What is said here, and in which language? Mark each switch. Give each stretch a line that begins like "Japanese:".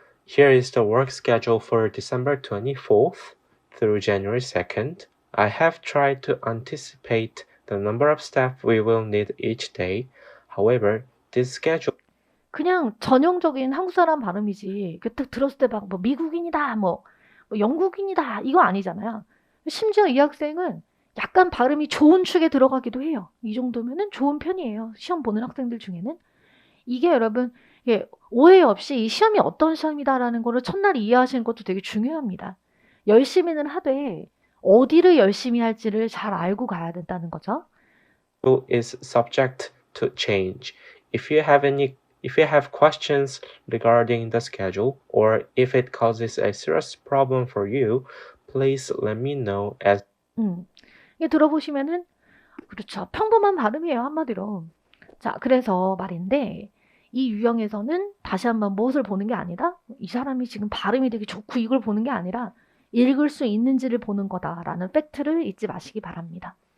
English: Here is the work schedule for December 24th through January 2nd. I have tried to anticipate the number of staff we will need each day. However, this schedule
Korean: 그냥 전형적인 한국 사람 발음이지. 그 딱 들었을 때 막 뭐 미국인이다, 뭐 영국인이다 이거 아니잖아요. 심지어 이 학생은 약간 발음이 좋은 축에 들어가기도 해요. 이 정도면은 좋은 편이에요. 시험 보는 학생들 중에는. 이게 여러분 이게 오해 없이 이 시험이 어떤 시험이다라는 거를 첫날 이해하시는 것도 되게 중요합니다. 열심히는 하되 어디를 열심히 할지를 잘 알고 가야 된다는 거죠.
English: is subject to change. If you have questions regarding the schedule or if it causes a serious problem for you, please let me know as
Korean: 이게 들어보시면은 그렇죠. 평범한 발음이에요, 한마디로. 자, 그래서 말인데 이 유형에서는 다시 한번 무엇을 보는 게 아니라 이 사람이 지금 발음이 되게 좋고 이걸 보는 게 아니라 읽을 수 있는지를 보는 거다라는 팩트를 잊지 마시기 바랍니다.